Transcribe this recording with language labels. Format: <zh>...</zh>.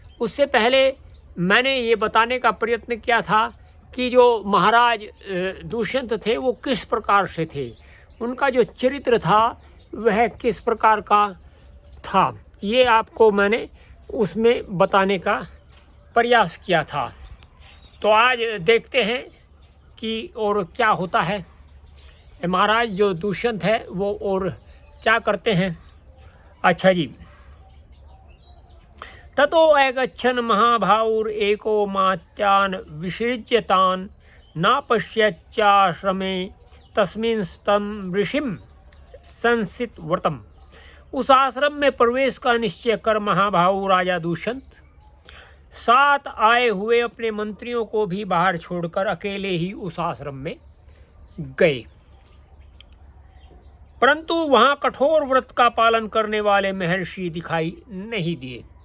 <hi>उससे पहले मैंने ये बताने का प्रयत्न किया था कि जो महाराज दुष्यंत थे वो किस प्रकार से थे, उनका जो चरित्र था वह किस प्रकार का था, ये आपको मैंने उसमें बताने का प्रयास किया था। तो आज देखते हैं कि और क्या होता है। महाराज जो दुष्यंत है वो और क्या करते हैं। अच्छा जी।</hi> <sa>ततो ऐगच्छन् महाभाउर एको मात्यान् विसृज्यतान् नापश्यच्चाश्रमे तस्मिन् तं ऋषिं संसित व्रतम।</sa> <hi>उस आश्रम में प्रवेश का निश्चय कर महाभाउ राजा दुष्यंत साथ आए हुए अपने मंत्रियों को भी बाहर छोड़कर अकेले ही उस आश्रम में गए। परंतु वहां कठोर व्रत का पालन करने वाले महर्षि दिखाई नहीं दिए।</hi>